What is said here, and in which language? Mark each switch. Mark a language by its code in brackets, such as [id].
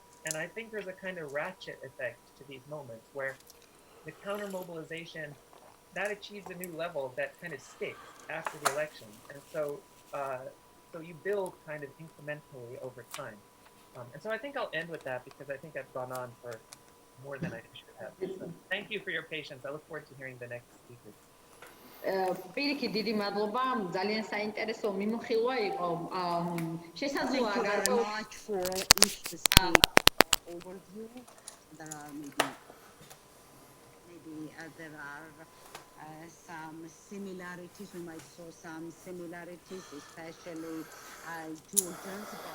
[en] And I think there's a kind of ratchet effect to these moments where the counter mobilization that achieves a new level that kind of sticks after the election, and so you build kind of incrementally over time. And so I think I'll end with that because I think I've gone on for more than I should have. So thank you for your patience. I look forward to hearing the next speakers. [ka] პირიქით დიდი მადლობა, ძალიან საინტერესო მიმოხილვა იყო. შესაძლოა [en] Thank you very [ka] გარკვეულ [en] much for interesting overview. There are maybe there are some similarities. We might saw some similarities, especially Georgians.